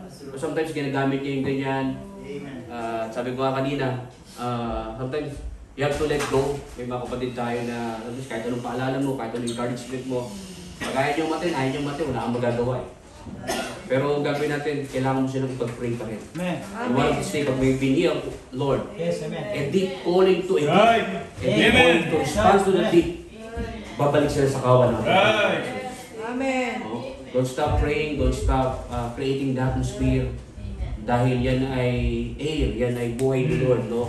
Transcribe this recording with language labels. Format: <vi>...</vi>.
<tl>So sometimes ginagamit niya yung ganyan. Sabi ko nga kanina,</tl> <en>sometimes you have to let go.</en> <tl>May mga kapatid tayo na kahit anong paalala mo, kahit anong encouragement mo, pag ayaw niyong matin, wala kang magagawa eh. Pero ang gagawin natin, kailangan mo silang ipag-pray pa rin. Amen.</tl> <en>You want to say,</en> <tl>pag may biniyang,</tl> <en>Lord, Yes, amen. a deep calling to a deep, Right. a deep calling to respond to the deep,</en> <tl>babalik sila sa kawan natin.</tl> <en>Right. Amen. Oh, don't stop praying, don't stop creating the atmosphere.</en> <tl>Dahil yan ay air, yan ay buhay ni Lord, no?</tl>